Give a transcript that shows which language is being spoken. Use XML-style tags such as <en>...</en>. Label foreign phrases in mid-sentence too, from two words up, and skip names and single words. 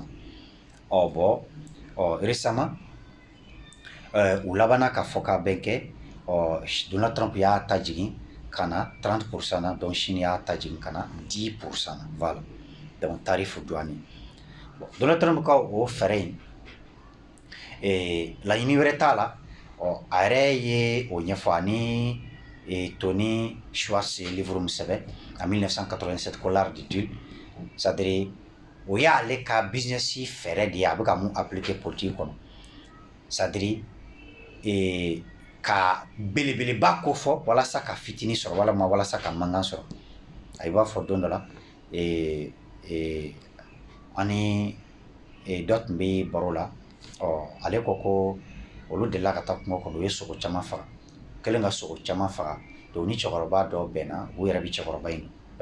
<fr>Bon récemment</fr> <bm>u labanna ka fɔ ka bɛn kɛ Donald Trump y'a ta jigin ka na 30% na, donc Chine y'a ta jigin ka na 10% na.</bm> <fr>Voilà. Donc tarif douanier.</fr> <bm>Bon, Donald Trump ka o fɛɛrɛ in laɲini wɛrɛ t'a la. A yɛrɛ ye o ɲɛfɔ ani Tony Schwartz livre min sɛbɛn en 1987 ko l'art du deal,</bm> <fr>c'est-à-dire</fr> <bm>o y'ale ka business fɛɛrɛ de ye a bɛ ka mun</bm> <fr>appliquer politique</fr> <bm>kɔnɔ,</bm> <fr>c'est-à-dire</fr> <bm>ka belebeleba ko fɔ walasa ka fitini sɔrɔ walama walasa ka mankan sɔrɔ. A b'a fɔ don dɔ la ani dɔ tun bɛ baro la, ale ko olu delila ka taa kungo kɔnɔ, u ye sogo caman faga, kɛlen ka sogo caman faga, donc ni cɛkɔrɔba dɔ bɛnna, u yɛrɛ bɛ cɛkɔrɔba in dɔn.</bm>